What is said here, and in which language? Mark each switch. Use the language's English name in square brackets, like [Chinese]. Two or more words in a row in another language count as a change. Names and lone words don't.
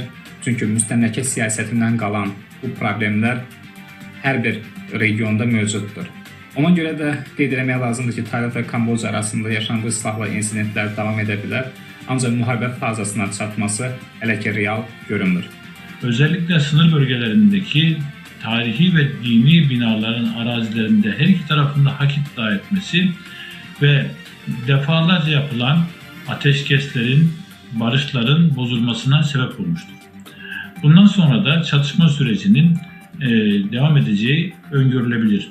[Azerbaijani] Çünki müstəmləkə siyasətindən qalan bu problemlər hər bir regionda mövcuddur. Ona görə də qeyd etmək lazımdır ki, Tayland və Kamboca arasında yaşanan bu silahlı insidentlər davam edə bilər. Ancaq müharibə fazasına çatması hələ ki real görünmür. [Turkish] Özellikle sınır bölgelerindeki tarihi ve dini binaların arazilerinde her iki tarafında hak iddia etmesi ve defalarca yapılan ateşkeslerin, barışların bozulmasına sebep olmuştur. Bundan sonra da çatışma sürecinin devam edeceği öngörülebilir.